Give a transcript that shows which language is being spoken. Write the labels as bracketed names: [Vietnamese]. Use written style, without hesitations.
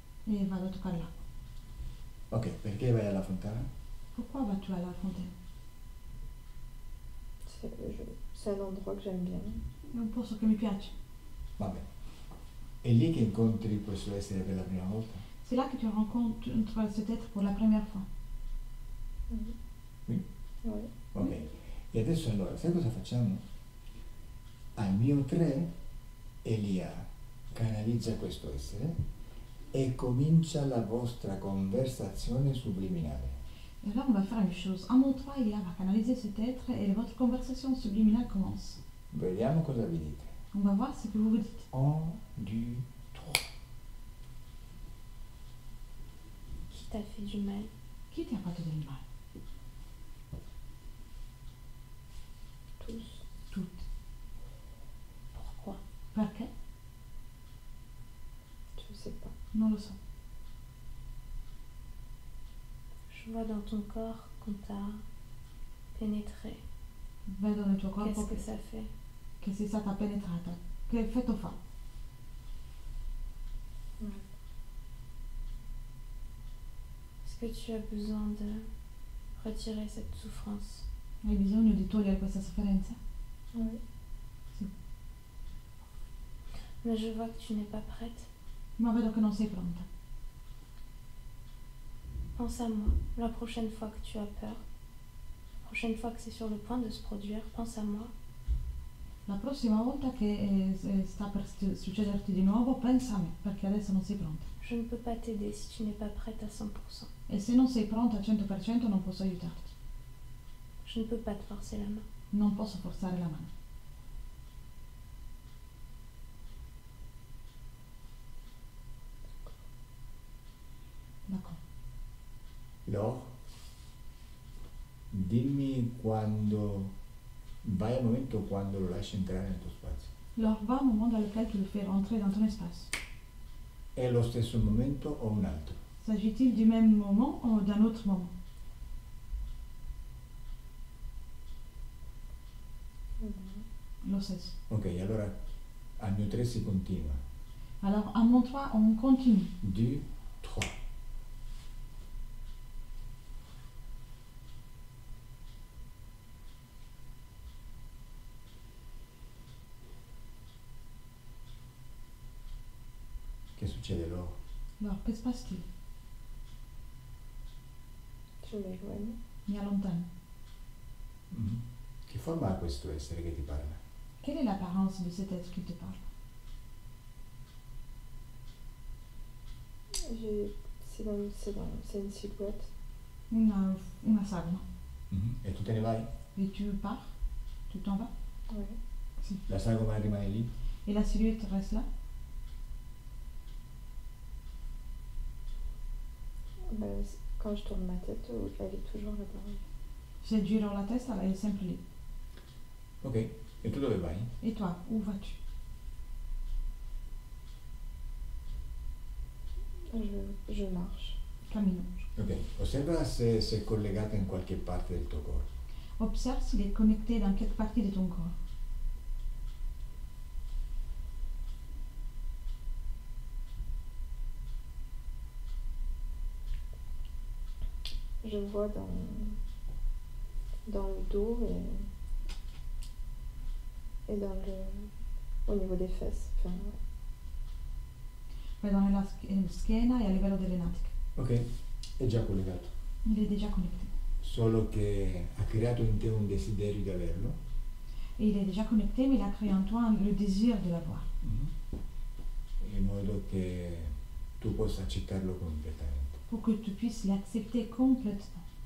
[Italian] et vado a toccare l'acqua. Ok, perché vai alla fontana? [French] Pourquoi vas-tu à la fontaine? C'est un endroit que j'aime bien. [Italian] È un posto che mi piace. Vabbè. È lì che incontri questo essere per la prima volta? [French] C'est là que tu rencontres cet être pour la première fois. Qui? Oui. Ok. [Italian] E adesso allora, sai cosa facciamo? Al mio 3, Elia canalizza questo essere e comincia la vostra conversazione subliminale. [French] Et là, on va faire une chose. À mon 3, il va canaliser cet être et votre conversation subliminale commence. [Italian] Vediamo cosa vi dite. [French] On va voir ce que vous vous dites. [Italian] 1, 2, 3. [French] Qui t'a fait du mal? [Italian] Qui ti ha fatto del male? [French] Tous. [Italian] Tutti. [French] Pourquoi? [Italian] Perché? [French] Je sais pas. [Italian] Non lo so. [French] Je vois dans ton corps qu'on t'a pénétré. [Italian] Vedo nel tuo corpo [French] Qu'est-ce que ça fait? [Italian] che sei stata penetrata. Che effetto fa? [French] Est-ce que tu as besoin de retirer cette souffrance? [Italian] Hai bisogno di togliere questa sofferenza? [French] Oui. Mais je vois que tu n'es pas prête. [Italian] Ma vedo che non sei pronta. [French] Pense à moi. La prochaine fois que tu as peur, la prochaine fois que c'est sur le point de se produire, pense à moi. [Italian] La prossima volta che sta per succederti di nuovo, pensa a me, perché adesso non sei pronta. [French] Je ne peux pas t'aider si tu n'es pas prête à 100%. [Italian] E se non sei pronta al 100% non posso aiutarti. [French] Je ne peux pas te forcer la main. [Italian] Non posso forzare la mano. D'accordo. Laure, dimmi quando vai al momento quando lo lasci entrare nel tuo spazio. [French] Alors va au moment dans lequel tu le fais rentrer dans ton espace. [Italian] È lo stesso momento o un altro? [French] S'agit-il du même moment ou d'un autre moment? [Italian] Lo stesso. Ok, allora al mio 3 si continua. [French] Alors à mon 3, on continue. [Italian] 2, 3. Che succede Laure? [French] Alors, que se passe-t-il? Je m'éloigne. [Italian] Mi allontano. Mhm. Che forma ha questo essere che ti parla? [French] Quelle est l'apparence de cet être qui te parle? C'est une silhouette. [Italian] Una sagoma. Mhm. E tu te ne vai? [French] Et tu pars? Tu t'en vas? Oui. [Italian] La sagoma rimane lì? [French] Et la silhouette reste là? Quand je tourne ma tête, elle est toujours là-bas. [Italian] Se giro la testa, lei è sempre lì. Ok, e tu dove vai? [French] Et toi, où vas-tu? Je marche. [Italian] Cammino. Ok, osserva se è collegata in qualche parte del tuo corpo. [French] Observe s'il est connecté dans quelque partie de ton corps. Je vois dans le dos et au niveau des fesses. Enfin, [Italian] Vedo nella schiena e a livello delle natiche. Ok, è già collegato. [French] Il est déjà connecté. [Italian] Solo che ha creato in te un desiderio di averlo. [French] Et il est déjà connecté, mais il a créé en toi le désir de l'avoir. [Italian] In modo che tu possa accettarlo completamente. [French] Pour que tu puisses l'accepter complètement.